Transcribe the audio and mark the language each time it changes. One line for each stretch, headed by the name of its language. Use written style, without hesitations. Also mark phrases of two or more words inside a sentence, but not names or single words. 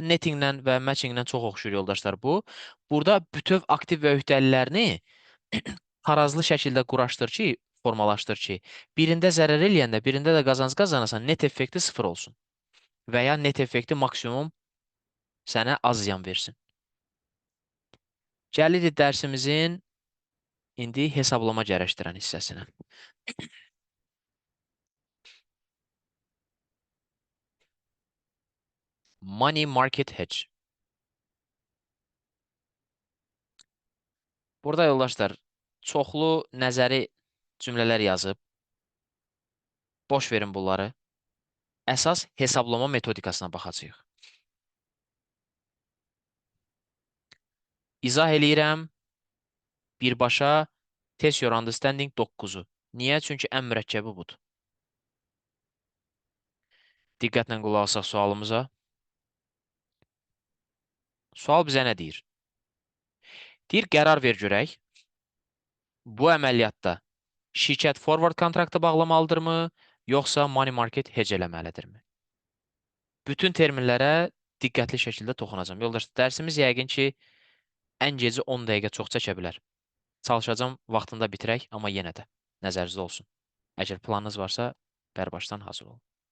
Azerbaijani: Nettinglə və matchinglə çox oxşur, yoldaşlar, bu. Burada bütöv aktiv və öhdəliklərini tarazlı şəkildə quraşdır ki, formalaşdır ki, birində zərər eləyəndə, birində də qazanc qazanasan, net effekti 0 olsun. Və ya net effekti maksimum sənə az ziyan versin. Gəlirik dərsimizin indi hesablama gərəşdirən hissəsinə.
English: Money market hedge.
Azerbaijani: Burada yoldaşlar çoxlu nəzəri cümlələr yazıb. Boş verin bunları. Əsas hesablama metodikasına baxacağıq. İzah eləyirəm. Birbaşa
English: test your understanding
Azerbaijani: 9-u. Niyə? Çünki ən mürəkkəbi budur. Diqqətlə qulaq asaq sualımıza. Sual bizə nə deyir? Deyir, qərar ver görək. Bu əməliyyatda şirkət forward kontraktı bağlamalıdırmı, yoxsa
English: money market hedge
Azerbaijani: eləməlidirmi? Bütün terminlərə diqqətli şəkildə toxunacağım. Yoldaşlar, dərsimiz yəqin ki, ən gecə 10 dəqiqə çox çəkə bilər. Çalışacağım vaxtında bitirək, amma yenə də nəzərinizdə olsun. Əgər planınız varsa, bərbaşdan hazır olun.